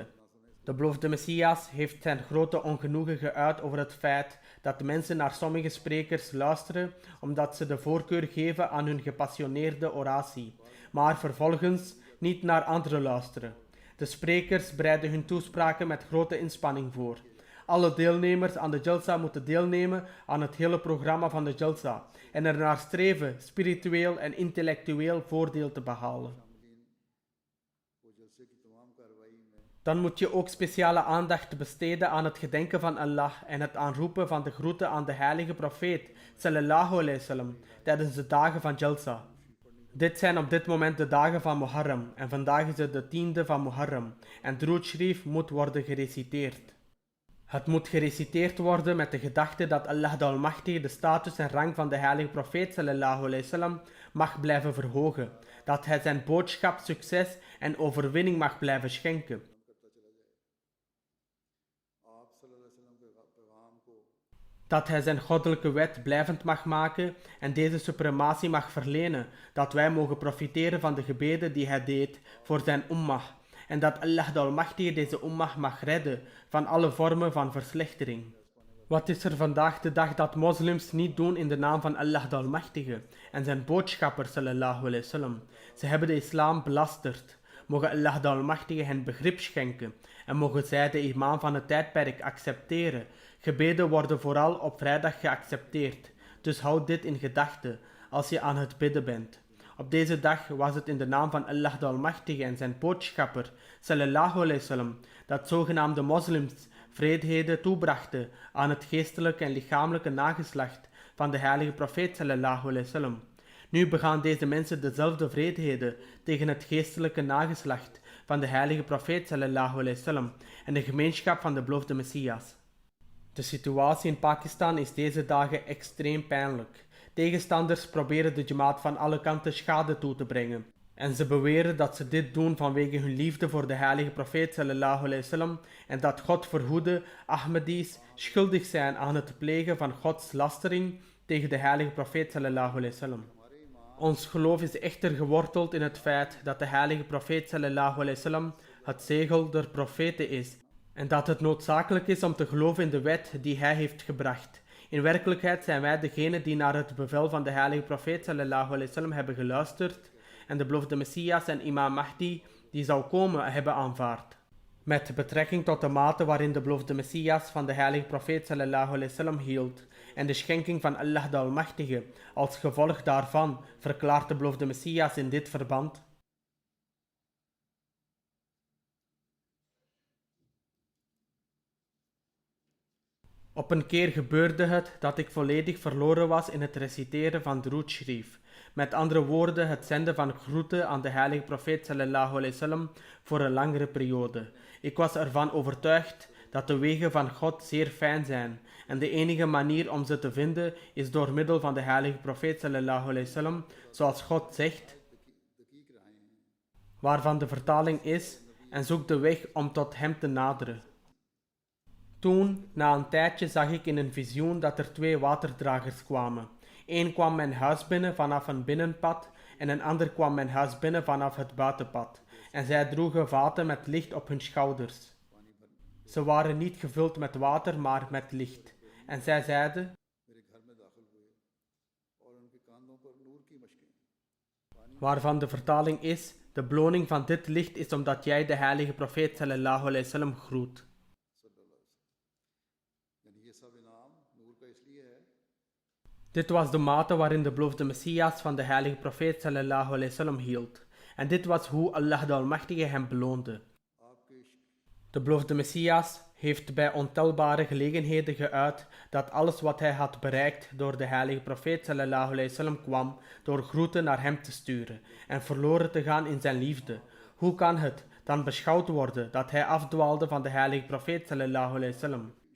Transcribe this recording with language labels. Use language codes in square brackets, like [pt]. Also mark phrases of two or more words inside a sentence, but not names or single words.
[nl] De beloofde Messias heeft zijn grote ongenoegen geuit over het feit dat de mensen naar sommige sprekers luisteren omdat ze de voorkeur geven aan hun gepassioneerde oratie, maar vervolgens niet naar anderen luisteren. De sprekers bereiden hun toespraken met grote inspanning voor. Alle deelnemers aan de jalsa moeten deelnemen aan het hele programma van de jalsa en ernaar streven spiritueel en intellectueel voordeel te behalen. [ur] وہ جلسے کی تمام کارروائی میں [nl] Dan moet je ook speciale aandacht besteden aan het gedenken van Allah en het aanroepen van de groeten aan de heilige profeet [ar] صلى الله عليه وسلم [nl] tijdens de dagen van Jalsa. Dit zijn op dit moment de dagen van Muharram en vandaag is het de 10e van Muharram en [ur] درود شریف [nl] moet worden gereciteerd. Het moet gereciteerd worden met de gedachte dat Allah de Almachtige de status en rang van de heilige profeet [ar] صلى الله عليه وسلم [nl] mag blijven verhogen, dat hij zijn boodschap succes en overwinning mag blijven schenken. [ur] آپ [ar] صلى الله عليه وسلم [ur] کے پیغام کو [nl] Dat hij zijn goddelijke wet blijvend mag maken en deze suprematie mag verlenen, dat wij mogen profiteren van de gebeden die hij deed voor zijn ummah en dat Allah de Almachtige deze ummah mag redden van alle vormen van verslechtering. Wat is er vandaag de dag dat moslims niet doen in de naam van Allah de Almachtige en zijn boodschapper [ar] صلى الله عليه وسلم? [nl] Ze hebben de islam belasterd. Mogen Allah de Almachtige hen begrip schenken en mogen zij de imam van het tijdperk accepteren. Gebeden worden vooral op vrijdag geaccepteerd, dus houd dit in gedachten als je aan het bidden bent. Op deze dag was het in de naam van Allah de Almachtige en zijn boodschapper [ar] صلى الله عليه وسلم [nl] dat zogenaamde moslims vreedheden toebrachten aan het geestelijke en lichamelijke nageslacht van de heilige profeet [ar] صلى الله عليه وسلم. [nl] Nu begaan deze mensen dezelfde vreedheden tegen het geestelijke nageslacht van de heilige profeet [ar] صلى الله عليه وسلم [nl] en de gemeenschap van de beloofde Messias. De situatie in Pakistan is deze dagen extreem pijnlijk. Tegenstanders proberen de Jamaat van alle kanten schade toe te brengen. En ze beweren dat ze dit doen vanwege hun liefde voor de heilige profeet [ar] صلى الله عليه وسلم [nl] en dat God verhoede Ahmadis schuldig zijn aan het plegen van Gods lastering tegen de heilige profeet [ar] صلى الله عليه وسلم. [nl] Ons geloof is echter geworteld in het feit dat de heilige profeet [ar] صلى الله عليه وسلم [nl] het zegel der profeten is en dat het noodzakelijk is om te geloven in de wet die hij heeft gebracht. In werkelijkheid zijn wij degenen die naar het bevel van de heilige profeet [ar] صلى الله عليه وسلم [nl] hebben geluisterd en de beloofde Messias en imam Mahdi die zou komen hebben aanvaard. Met betrekking tot de mate waarin de beloofde Messias van de heilige profeet [ar] صلى الله عليه وسلم [nl] hield en de schenking van Allah de Almachtige, als gevolg daarvan verklaart de beloofde Messias in dit verband: Op een keer gebeurde het dat ik volledig verloren was in het reciteren van [ur] درود شریف. [nl] Met andere woorden, het zenden van groeten aan de heilige profeet [ar] صلى الله عليه وسلم [nl] voor een langere periode. Ik was ervan overtuigd dat de wegen van God zeer fijn zijn en de enige manier om ze te vinden is door middel van de heilige profeet [ar] صلى الله عليه وسلم, [nl] zoals God zegt, waarvan de vertaling is: en zoek de weg om tot hem te naderen. Toen, na een tijdje, zag ik in een visioen dat er 2 waterdragers kwamen. Eén kwam mijn huis binnen vanaf een binnenpad en een ander kwam mijn huis binnen vanaf het buitenpad. En zij droegen vaten met licht op hun schouders. Ze waren niet gevuld met water, maar met licht. En zij zeiden: waarvan de vertaling is: de beloning van dit licht is omdat jij de heilige profeet [ar] صلى الله عليه وسلم [nl] groet. Dit was de mate waarin de beloofde Messias van de heilige profeet [ar] صلى الله عليه وسلم [nl] hield. En dit was hoe Allah de Almachtige hem beloonde. De beloofde Messias heeft bij ontelbare gelegenheden geuit dat alles wat hij had bereikt door de heilige profeet [ar] صلى الله عليه وسلم [nl] kwam door groeten naar hem te sturen en verloren te gaan in zijn liefde. Hoe kan het dan beschouwd worden dat hij afdwaalde van de heilige profeet [ar] صلى الله عليه وسلم?